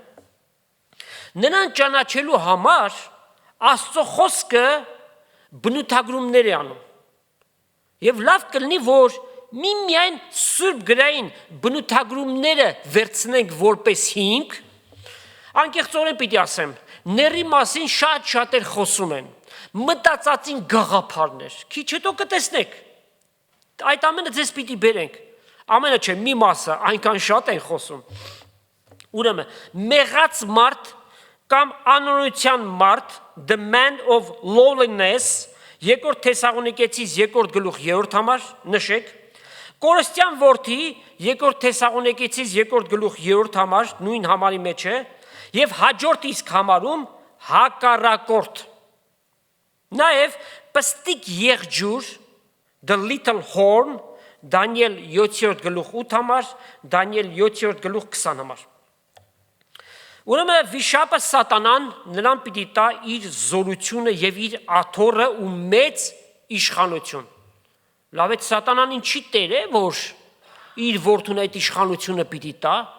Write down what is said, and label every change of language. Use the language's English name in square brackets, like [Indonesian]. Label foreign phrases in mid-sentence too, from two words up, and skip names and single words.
[Armenian] Նրան ճանաչելու համար Աստծո խոսքը բնութագրումներ է անում։ Եվ լավ կլինի, որ միմիայն Սուրբ գրային բնութագրումները վերցնենք որպես հիմք, Անկեղծորեն պիտի ասեմ, ների մասին շատ-շատեր խոսում են, մտածածին գաղափարներ, քիչ հետո կտեսնեք, այդ ամենը ձեզ պիտի բերենք, ամենը չէ, մի մասը այնքան շատ են խոսում, ուրեմն, մեղած մարդ կամ անօրինության մարդ, [English] the man of lowliness, [Armenian] երկրորդ Թեսաղոնիկեցիս 2:3 համար, նշեք, Կորստյան որդի, երկրորդ Թեսաղոնիկեցիս 2:3 համար, նույն համարի մեջ է, և հաջորդ իսկ համարում հակառակորդ, նաև պստիկ եղջյուր, [English] the little horn, [Armenian] Դանիել 7:8 համար, Դանիել 7:20 համար, Ուրեմն վիշապը սատանան նրան պիտի տա իր զորությունը և իր աթոռը ու մեծ իշխանություն, լավ է սատանան ինչի տեր է, որ իր որդուն այդ իշխանությունը պիտի տա,